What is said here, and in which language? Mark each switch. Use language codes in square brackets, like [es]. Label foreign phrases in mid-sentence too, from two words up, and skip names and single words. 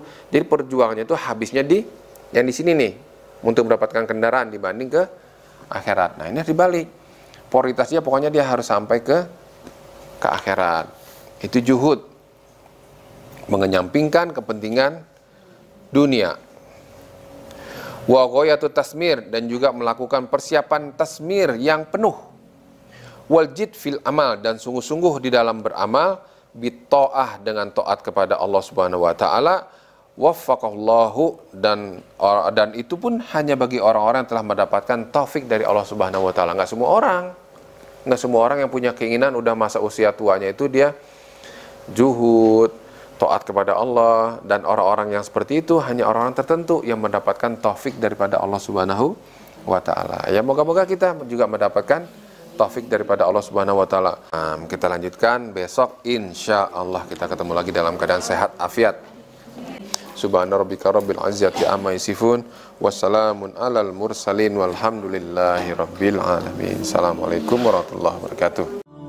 [id] Jadi perjuangannya itu habisnya yang di sini nih, untuk mendapatkan kendaraan dibanding ke akhirat. Nah, ini harus dibalik. Prioritasnya pokoknya dia harus sampai ke akhirat. Itu juhud, mengenyampingkan kepentingan dunia. [ar] وغاية التشمير, [id] dan juga melakukan persiapan tasmir yang penuh. [ar] والجد في العمل, [id] dan sungguh-sungguh di dalam beramal, bitta'ah, dengan taat kepada Allah [ar] سبحانه وتعالى. [id] Waffaqallahu, dan itu pun hanya bagi orang-orang yang telah mendapatkan taufik dari Allah [ar] سبحانه وتعالى. [id] Enggak semua orang yang punya keinginan udah masa usia tuanya itu dia juhud, taat kepada Allah, dan orang-orang yang seperti itu hanya orang-orang tertentu yang mendapatkan taufik daripada Allah [ar] سبحانه وتعالى. [id] Ya, moga-moga kita juga mendapatkan taufik daripada Allah [ar] سبحانه وتعالى. [id] Kita lanjutkan besok, [ar] إن شاء الله [id] kita ketemu lagi dalam keadaan sehat afiat. [ar] سبحان ربك رب العزة عما يصفون وسلام على المرسلين والحمد لله رب العالمين. السلام عليكم ورحمة الله وبركاته.